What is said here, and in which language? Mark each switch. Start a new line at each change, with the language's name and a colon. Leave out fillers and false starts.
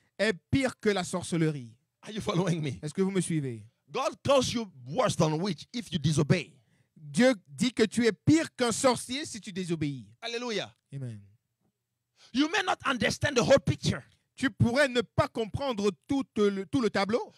French: est pire que la sorcellerie.
English: Are you following me?
French: Est-ce que vous me suivez?
English: God calls you worse than witch if you disobey.
French: Dieu dit que tu es pire qu'un sorcier si tu désobéis. Hallelujah. Amen.
English: You may not understand the whole picture,
French: Tu pourrais ne pas comprendre tout le tableau,